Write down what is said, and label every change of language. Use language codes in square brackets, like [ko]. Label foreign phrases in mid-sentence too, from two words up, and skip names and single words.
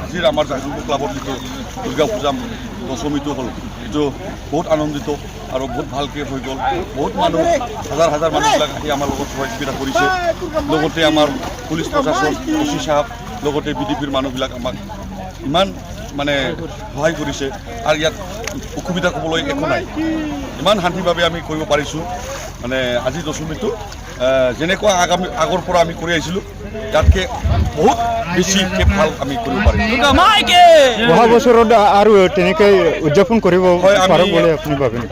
[as] আমার জাংশুকু ক্লাবত যিটো দুর্গা পূজা দশমীটো হল এইটো বহুত আনন্দিত আর বহুত ভালকে [bn] হয়ে গেল [as] বহুত মানুষ হাজার হাজার মানুষবিলাক আহি আমার সহযোগিতা করেছে আমার পুলিশ প্রশাসন ওসি সাহেব বিডিপির মানুষবিলাক আমাক ইমান মানে সহায় করেছে আর ইয়াত অসুবিধা কবলে একো নাই ইমান শান্তিভাবে আমি কৰিব পাৰিছো মানে আজি দশমীটো যেনেকুৱা আগৰ পৰা আমি কৰি আহিছিলোঁ তাতকে বহুত বেছি ভাল আমি কৰিব পাৰিম অহা বছৰত আৰু তেনেকৈ উদযাপন কৰিব পাৰোঁ বুলি আপুনি ভাবে নেকি?